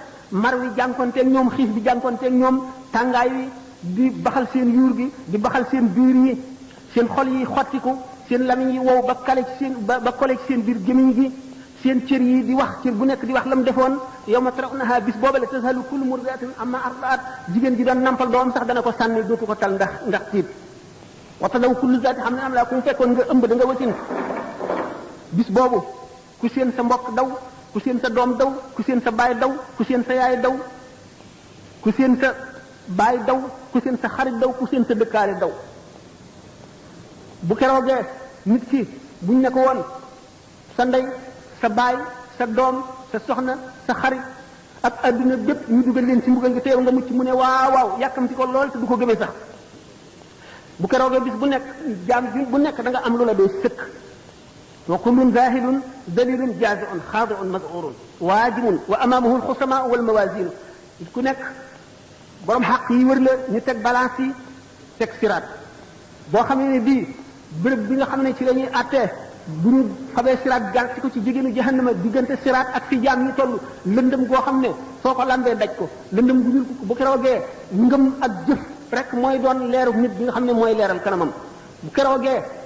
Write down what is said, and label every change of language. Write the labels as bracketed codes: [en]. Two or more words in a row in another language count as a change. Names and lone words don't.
[wo] mar wi jànkonteeg ñoom xiif bi jànkonteeg ñoom tàngaay wi di baxal seen yuur gi di baxal seen biir yi seen xol yi xottiku seen lamiñ yi wow ba kale ci seen ba kole ci seen biir gémiñ gi seen cër yi di wax cër bu nekk di wax la mu defoon [ar] يوم ترونها [wo] bis boobale [ar] تذهل كل مرضعة عما أرضعت [wo] jigéen ji doon nampal doom sax dana ko sànni dootu ko tal ndax tiit [ar] وتضع كل ذات حمل حملها [wo] ku mu fekkoon nga ëmb da nga wasin bis boobu ku seen sa mbokk daw ku seen sa doom daw ku seen sa baay daw ku seen sa yaay daw ku seen sa baay daw ku seen sa xarit daw ku seen sa dëkkaale daw bu keroogee nit ki buñ ne ko woon sa ndey sa baay sa doom sa soxna sa xarit ak adduna bépp ñu dugal leen ci mbugal nga teew nga mucc mu ne waaw waaw yàkkamti ko lool te du ko gëmee sax bu keroogee bis bu nekk jaam bu nekk da nga am lu la doy sëkk [ar] وكل ذاهل ذليل جازع خاضع مذعور واجم وأمامه الخصماء والموازين [wo] ku nekk borom xaq yi wër la ñu teg balance yi teg siraat boo xamee ne bii bërëb bi nga xam ne ci la ñuy àttee bu ñu fabee siraat gar ci ko ci jigéenu jahannama diggante siraat ak fi jaam ñi toll lëndëm goo xam ne soo ko lambee daj ko lëndëm gu ñuul ko bu keroogee ngëm ak jëf rek mooy doon leeru nit bi nga xam ne mooy leeral kanamam bu keroogee